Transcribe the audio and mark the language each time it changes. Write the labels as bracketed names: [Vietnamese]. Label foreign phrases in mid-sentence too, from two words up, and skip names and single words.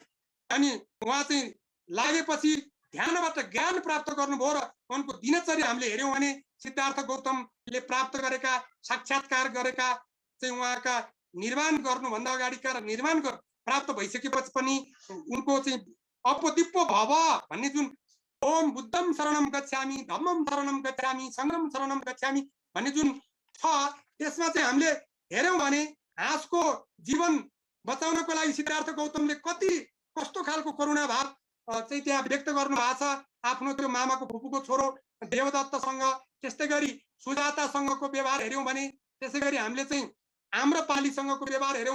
[Nepali] अनि उहाँ चाहिँ लागेपछि ध्यानबाट ज्ञान प्राप्त गर्नुभयो र उनको दिनचर्या हामीले हेर्यौं भने सिद्धार्थ गौतमले प्राप्त गरेका, साक्षात्कार गरेका चाहिँ उहाँका निर्माण गर्नुभन्दा अगाडिका र निर्माण प्राप्त भइसकेपछि पनि उनको चाहिँ [Pali] अपदिप्पो भव [Nepali] भन्ने जुन [Pali] ओम बुद्धम शरणम गच्छामि, धम्मम शरणम गच्छामि, संघम शरणम गच्छामि [Nepali] भन्ने जुन छ, त्यसमा चाहिँ हामीले हेर्यौं भने हाँसको जीवन बचाउनको लागि सिद्धार्थ गौतमले कस्तो खालको करुणा भाव चाहिँ त्यहाँ व्यक्त गर्नु भएको छ। आफ्नो त्यो मामाको फुपूको छोरो देवदत्तसँग, त्यस्तै गरी सुजातासँगको व्यवहार हेऱ्यौँ भने, त्यसै गरी हामीले चाहिँ आम्रपालीसँगको व्यवहार हेऱ्यौँ